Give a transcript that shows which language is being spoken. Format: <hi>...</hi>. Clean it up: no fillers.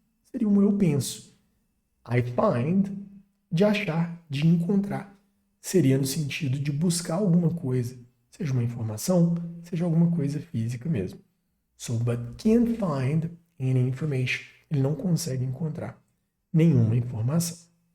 <pt>Seria um eu penso. I find, de achar, de encontrar. Seria no sentido de buscar alguma coisa. Seja uma informação, seja alguma coisa física mesmo.</pt> <en>So, but can't find any information.</en> <pt>Ele não consegue encontrar nenhuma informação.</pt>